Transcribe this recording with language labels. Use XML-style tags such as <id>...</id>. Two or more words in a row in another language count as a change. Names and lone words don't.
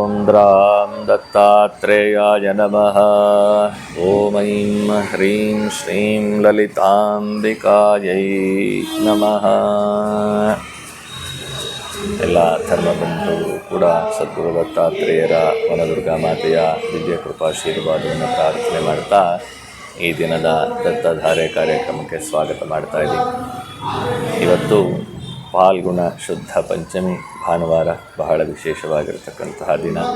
<sa>चन्द्रां दत्तात्रेयाय नमः। ॐ ऐं ह्रीं श्रीं ललिताम्बिकायै नमः।</sa> <kn>ಎಲ್ಲ ಧರ್ಮಬಂಧುಗಳು ಕೂಡ ಸದ್ಗುರು ದತ್ತಾತ್ರೇಯರ ವನದುರ್ಗಾ ಮಾತೆಯ ದಿವ್ಯ ಕೃಪಾಶೀರ್ವಾದವನ್ನು ಪ್ರಾರ್ಥನೆ ಮಾಡ್ತಾ ಈ ದಿನದ ದತ್ತಧಾರೆ ಕಾರ್ಯಕ್ರಮಕ್ಕೆ ಸ್ವಾಗತ ಮಾಡ್ತಾ ಇದ್ದೀವಿ. ಇವತ್ತು ಫಾಲ್ಗುಣ ಶುದ್ಧ ಪಂಚಮಿ ಭಾನುವಾರ, ಬಹಳ ವಿಶೇಷವಾಗಿರತಕ್ಕಂತಹ ದಿನ.</kn>